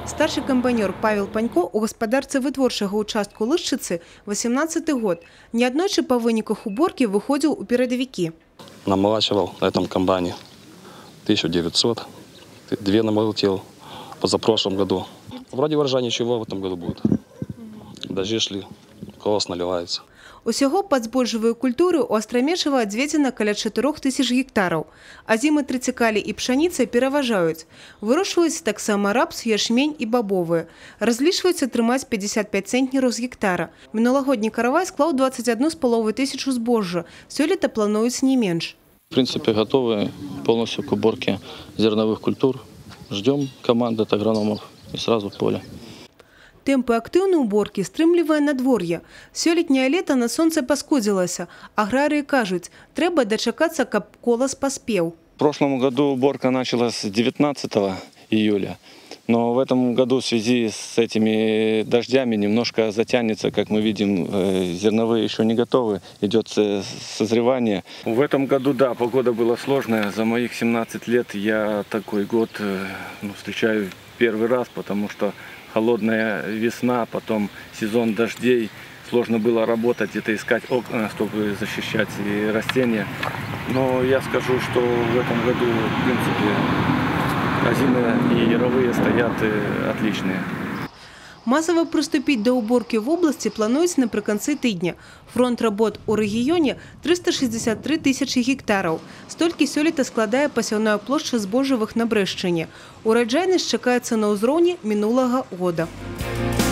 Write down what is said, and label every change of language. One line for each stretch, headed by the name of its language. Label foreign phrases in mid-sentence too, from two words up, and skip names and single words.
Russian: Старший камбайнёр
Belarusian: Павел Панько у гаспадарцы вытворчага участку Лышчыцы 18-й год. Неаднойчы па выніках уборкі выходзіў у перадавікі.
Russian: Намолачивал на этом комбайне 1900, 2 намолотил позапрошлом году. Вроде урожая ничего в этом году будет. Дожди шли, колос наливается.
Belarusian: Усяго пад збожжавыя культуры ў Астрамешава адведзена каля 4000 гектараў. Азімы трыцікалі і пшаніца пераважаюць. Вырошчваюць таксама рапс, ячмень і бабовыя. Разлічваюць атрымаць 55 цэнтнераў з гектара. Мінулагодні каравай склаў 21,5 тысячу збожжа. Сёлета плануюць не менш.
Russian: В принципе, готовы полностью к уборке зерновых культур. Ждем команды от агрономов и сразу в поле.
Belarusian: Тэмпы актыўнай уборкі стрымлівае надвор'е. Сёлетняе лета на сонце паскудзілася. Аграрыі кажуць, трэба дачакацца, каб колас паспеў.
Russian: В прошлом году уборка началась 19 июля. Но в этом году в связи с этими дождями немножко затянется, как мы видим, зерновые еще не готовы, идет созревание. В этом году, да, погода была сложная. За моих 17 лет я такой год встречаю первый раз, потому что холодная весна, потом сезон дождей. Сложно было работать, где-то искать окна, чтобы защищать и растения. Но я скажу, что в этом году, в принципе, озимы и яровые стоят отличные.
Belarusian: Масава прыступіць да ўборкі в обласці плануюць напрыканцы тыдня. Фронт работ у рэгіёне 363 тысячы гектараў. Столькі сёлета складае пасяўная плошча збожжавых на Брэшчыне. Ураджайнасць чакаецца на ўзроўні мінулага года.